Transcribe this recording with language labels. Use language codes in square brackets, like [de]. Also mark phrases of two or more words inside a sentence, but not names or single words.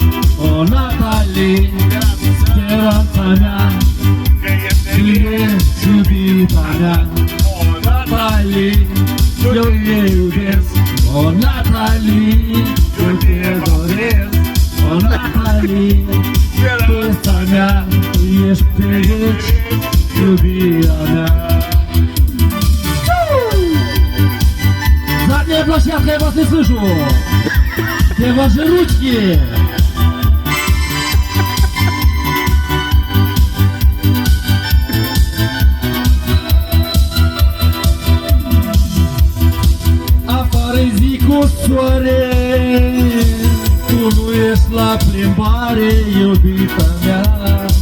[ro] o Natalie, speranța mea, tu ești iubita mea, o Natalie, eu te iubesc, o Natalie, eu te doresc, o Natalie, speranța mea, tu ești pe veci, iubirea mea. [ru] Задняя площадка, я вас не слышу! Где ваши ручки? [ro] Afară zi cu soare, tu nu ești la plimbare, iubita mea.